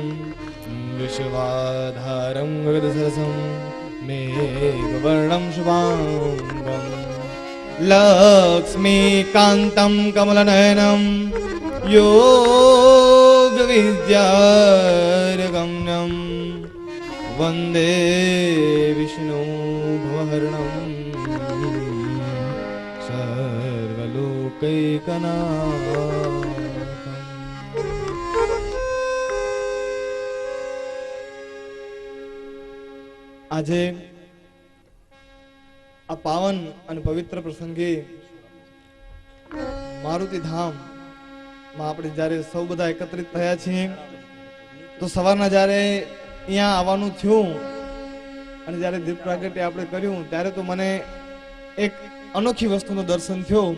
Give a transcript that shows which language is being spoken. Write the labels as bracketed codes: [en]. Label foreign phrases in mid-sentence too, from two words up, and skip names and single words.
[sa] विश्वाधारं गगनसरसं मेघवर्णं शुभाङ्गं लक्ष्मीकान्तं कमलनयनं योगविद्यारगम्यं वन्दे विष्णु भवहरणं सर्वलोकैकनाथम्। [gu] આજે આ પાવન અને પવિત્ર પ્રસંગે મારુતિ ધામ માં આપણે જ્યારે સૌ બધા એકત્રિત થયા છીએ તો સવારના જ્યારે અહીંયા આવવાનું થયું અને જ્યારે દીપ પ્રાગટ્ય આપણે કર્યું ત્યારે તો મને એક અનોખી વસ્તુનું દર્શન થયું.